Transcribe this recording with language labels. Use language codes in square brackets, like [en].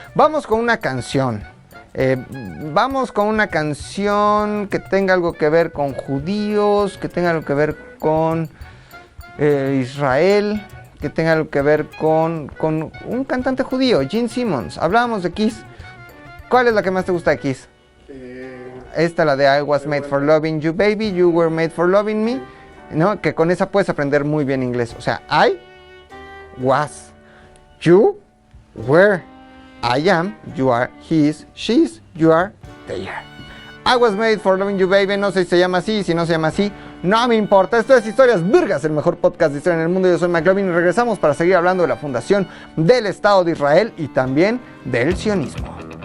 [es] Vamos con una canción. Vamos con una canción que tenga algo que ver con judíos, que tenga algo que ver con Israel, que tenga algo que ver con un cantante judío, Gene Simmons. Hablábamos de Kiss. ¿Cuál es la que más te gusta de Kiss? Esta, la de [en] I was made for loving you, baby, you were made for loving me, [es] ¿no? Que con esa puedes aprender muy bien inglés. O sea, [en] I was, you were, I am, you are, he is, she is, you are, they are. I was made for loving you, baby. [es] No sé si se llama así, si no se llama así, no me importa. Esto es Historias Virgas, el mejor podcast de historia en el mundo. Yo soy McLovin y regresamos para seguir hablando de la fundación del Estado de Israel y también del sionismo.